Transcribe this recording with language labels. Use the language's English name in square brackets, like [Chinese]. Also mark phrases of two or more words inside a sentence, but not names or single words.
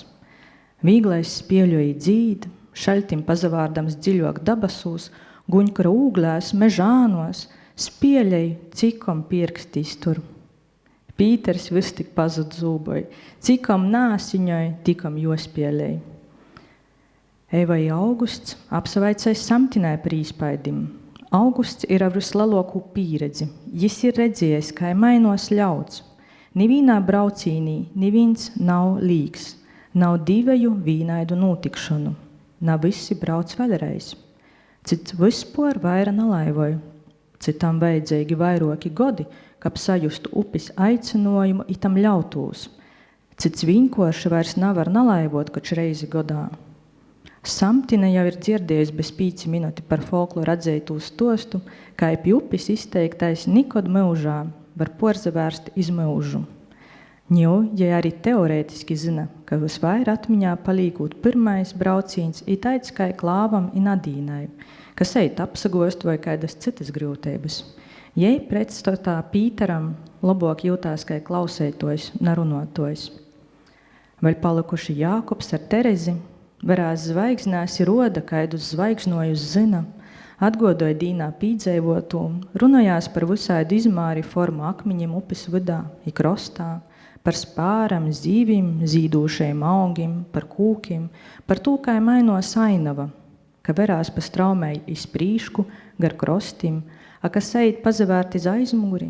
[Latgalian] Vīglais spieļoja dzīd, šaļtim pazavārdams dziļok dabasūs, guņkura ūglēs, mežānos, spieļai, cikom pierkstīs tur. Pīters vis tik pazud zūboja, cikom nāsiņoj, tikom jospieļai. Evai Augusts apsavaicais samtinai par īspaidim. Augusts ir ar vislaloku pīredzi. Jis ir redzējis, kā mainos ļauds. Nivīnā braucīnī, nivīns nav līgs, nav diveju vīnaidu notikšanu. Nav visi brauc vēlreiz. Cits vispār vaira nalaivoja. Citam vajadzīgi vairoki godi, kab sajustu upis aicinojumu itam ļautūs. Cits vienkārši vairs nevar nalaivot, koč reizi godā. Samtine jau ir dzirdējis bez 5 minūti par folkloru atzeitu stostu, kā ip upis izteiktais nikod myužā var porzavērst iz myužu. Ņu, ja arī teorētiski zina, ka visvair atmiņā palīgūt pirmais braucīns i taids kai klāvam i Nadīnai, kas eit apsagost vai kaidas citas grūtības. Jei pretstotā Pīteram labāk jūtās kai klausētojs, narunotojs. Vēl palikuši Jākubs ar Terezi, varās zvaigznās ir roda, kaidus zvaigžnojus zina, atgodoja dīnā pīdzēvotu, runājās par visādu izmāri formu akmiņiem upes vidā, i krostā, par spāram, zīvim, zīdūšajiem augim, par kūkiem, par to, kā mainos ainava, ka verās pa straumei izprīšku, gar krostim, a kas eit pazavērt iz aizmuguri.